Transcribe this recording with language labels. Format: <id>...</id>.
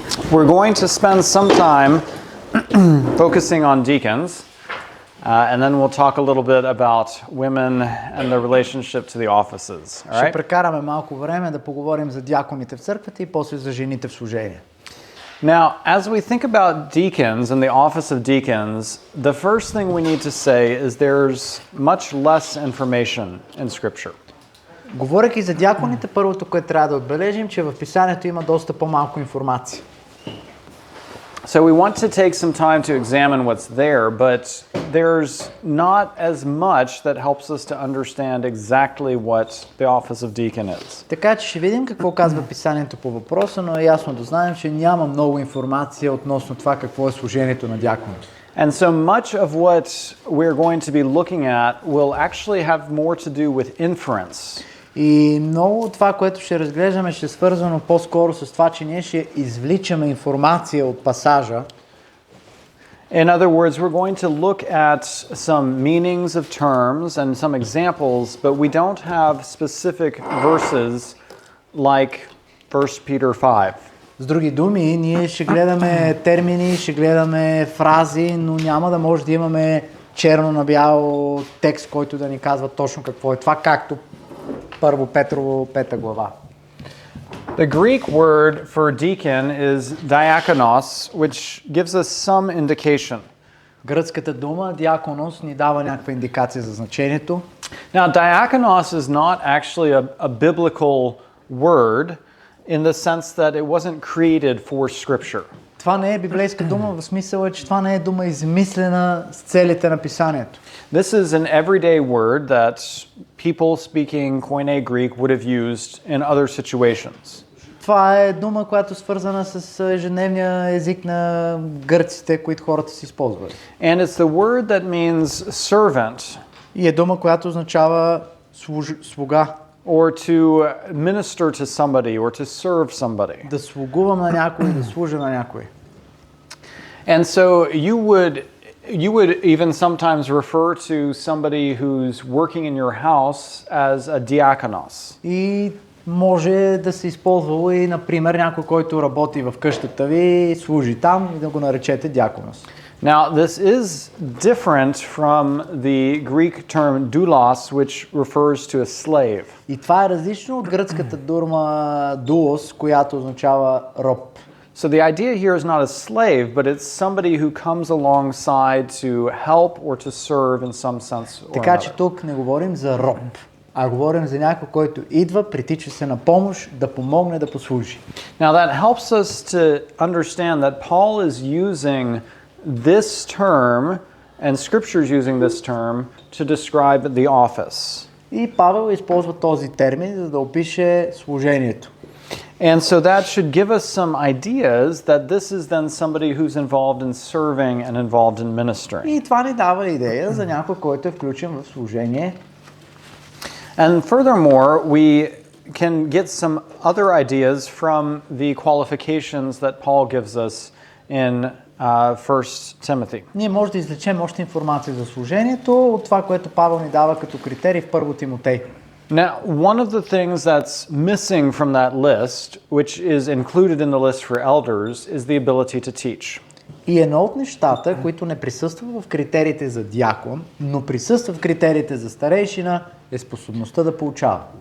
<en>We're going to spend some time focusing on deacons, and then we'll talk a little bit about women and their relationship to the offices. All</en> <bg>Ще</bg> <en>right?</en> <bg>прекараме малко време да поговорим за диаконите в църквата и после за жените в служение.</bg> <en>Now, as we think about deacons and the office of deacons, the first thing we need to say is there's much less information in Scripture.</en> <bg>Говорейки за диаконите, първото, което трябва да отбележим, че в Писанието има доста по-малко информация.</bg> <en>So we want to take some time to examine what's there, but there's not as much that helps us to understand exactly what the office of deacon is.</en> <bg>Така че ще видим какво казва Писанието по въпроса, но е ясно да знаем, че няма много информация относно това какво е служението на диаконите.</bg> <en>And so much of what we're going to be looking at will actually have more to do with inference.</en> <bg>И много от това, което ще разглеждаме, ще е свързано по-скоро с това, че ние ще извличаме информация от пасажа.</bg> <en>In other words, we're going to look at some meanings of terms and some examples, but we don't have specific verses like 1 Peter 5.</en> <bg>С други думи, ние ще гледаме термини, ще гледаме фрази, но няма да може да имаме черно на бяло текст, който да ни казва точно какво е това, както Първо Петрово 5 глава.</bg> <en>The Greek word for deacon is diakonos, which gives us some indication.</en> <bg>Гръцката дума диаконос ни дава някаква индикация за значението.</bg> <en>Now, diakonos is not actually a biblical word in the sense that it wasn't created for Scripture.</en> <bg>Това не е библейска дума в смисъла, че това не е дума измислена с целите на писанието.</bg> <en>This is an everyday word that people speaking Koine Greek would have used in other situations.</en> <bg>Това е дума, която е свързана с ежедневния език на гърците, които хората си използвали.</bg> <en>And it's the word that means servant</en> <bg>И е дума, която означава слуга.</bg> <en>or to minister to somebody or to serve somebody.</en> <bg>Да слугувам на някой, да служа на някой.</bg> <en>And so you would even sometimes refer to somebody who's working in your house as a diakonos.</en> <bg>И може да се използва и, например, някой, който работи в къщата ви, служи там и да го наречете диаконос.</bg> <en>Now, this is different from the Greek term doulos, which refers to a slave.</en> <bg>И това е различно от гръцката дума doulos, която означава роб.</bg> <en>So the idea here is not a slave, but it's somebody who comes alongside to help or to serve in some sense or</en> <bg>Така че</bg> <en>another.</en> <bg>тук не говорим за роб, а говорим за някой, който идва, притича се на помощ, да помогне да послужи.</bg> <en>Now that helps us to understand that Paul is using this term, and Scripture is using this term, to describe the office.</en> <bg>И Павел използва този термин, за да опише служението.</bg> <en>And so that should give us some ideas that this is then somebody who's involved in serving and involved in ministering.</en> <bg>И това ни дава идея за някой, който е включен в служение.</bg> <en>And furthermore, we can get some other ideas from the qualifications that Paul gives us in 1 Timothy.</en> <bg>Ние може да извлечем още информация за служението от това, което Павел ни дава като критерий в Първо Тимотей.</bg> <en>Now, one of the things that's missing from that list, which is included in the list for elders, is the ability to teach.</en> <bg>И едно от нещата, които не присъства в критериите за диакон, но присъства в критериите за старейшина, е способността да поучава.</bg>